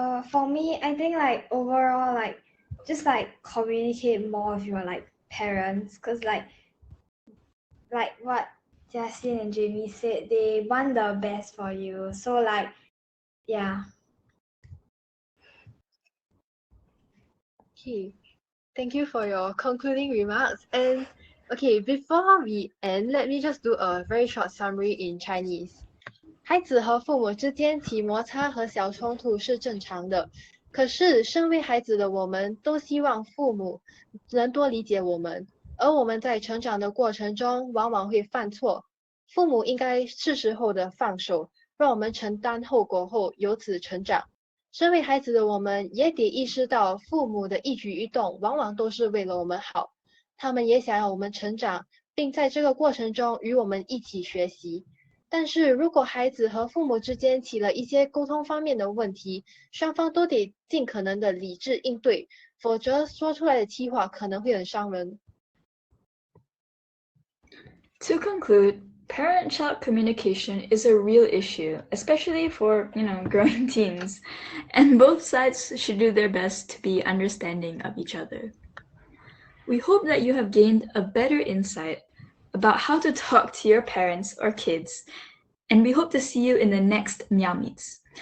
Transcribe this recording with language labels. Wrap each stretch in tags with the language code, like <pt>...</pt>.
<en>For me, I think overall, just communicate more with your parents, because like what Jia Xin and Jamie said, they want the best for you. So yeah. Okay, thank you for your concluding remarks. And okay, before we end, let me just do a very short summary in Chinese.</en> <zh>孩子和父母之间起摩擦和小冲突是正常的，可是身为孩子的我们都希望父母能多理解我们，而我们在成长的过程中往往会犯错，父母应该是时候的放手，让我们承担后果后由此成长。身为孩子的我们也得意识到，父母的一举一动往往都是为了我们好，他们也想要我们成长，并在这个过程中与我们一起学习。但是如果孩子和父母之间起了一些沟通方面的问题，双方都得尽可能的理智应对，否则说出来的气话可能会很伤人。</zh> <en>To conclude, parent-child communication is a real issue, especially for, growing teens, and both sides should do their best to be understanding of each other. We hope that you have gained a better insight about how to talk to your parents or kids, and we hope to see you in the next Miao Meets.</en>